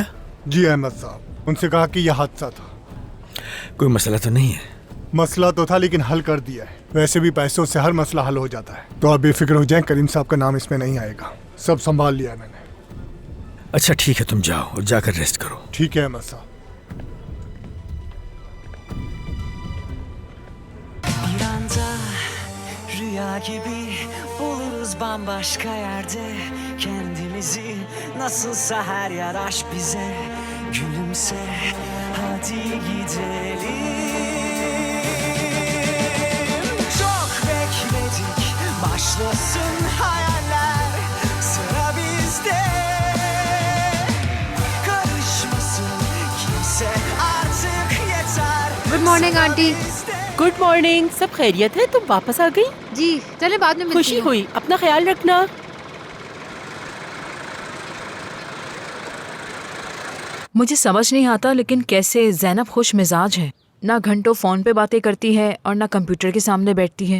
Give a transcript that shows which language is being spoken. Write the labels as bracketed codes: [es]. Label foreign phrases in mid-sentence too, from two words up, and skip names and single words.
[hi] जी अहमद साहब, उनसे कहा कि यह हादसा था। कोई मसला तो नहीं है? मसला तो था लेकिन हल कर दिया है। वैसे भी पैसों से हर मसला हल हो जाता है, तो आप बेफिक्र हो जाएं, करीम साहब का नाम इसमें नहीं आएगा। सब संभाल लिया है मैंने। अच्छा ठीक है, तुम जाओ और जाकर रेस्ट करो। ठीक है अहमद साहब। [tr] Bir anda rüya gibi buluruz bambaşka yerde kendimizi. Nasılsa her yer aşk bize. Gülümse hadi gidelim. Çok bekledik, başlasın hayaller. Sıra bizde. Karışmasın kimse artık yeter. [en] Good morning aunty. good morning. [hi] सब खैरियत है? तुम वापस आ गई? जी चले बाद में मिलती खुशी हूँ। हुई, अपना ख्याल रखना। मुझे समझ नहीं आता लेकिन कैसे जैनब खुश मिजाज है। ना घंटों फोन पे बातें करती है और ना कंप्यूटर के सामने बैठती है।